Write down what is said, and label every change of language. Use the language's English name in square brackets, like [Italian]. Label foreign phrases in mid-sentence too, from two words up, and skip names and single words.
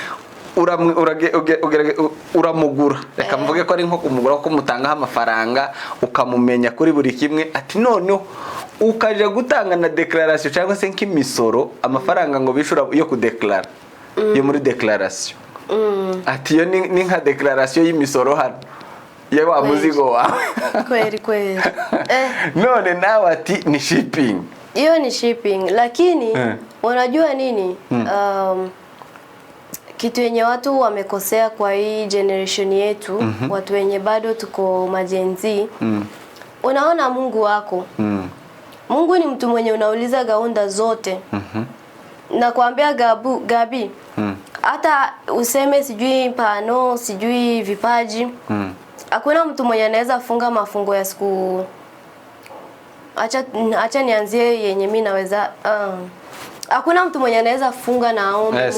[Kinyarwanda] uramugura reka mvuge ko ari nko kumugura ko mutangaho amafaranga ukamumenya kuri buri kimwe ati noneho ukaje gutanga na declaration cyangwa se nk'imisoro amafaranga ngo bishura yo kudeklara yo muri declaration ati yo ni nka declaration y'imisoro hano ya wa muzigo wawe [Swahili] kweli none nawe ati ni shipping. Hiyo ni shipping lakini unajua nini kitu yenye watu wamekosea kwa hii generation yetu watu wenye bado tuko majenzi unaona Mungu wako Mungu ni mtu mwenye unauliza gaunda zote nakwambia Gabi hata useme sijui pano sijui vipaji hakuna mtu mwenye anaweza funga mafungo ya siku acha nianzie yenye mimi naweza hakuna mtu mwenye anaweza funga na aombe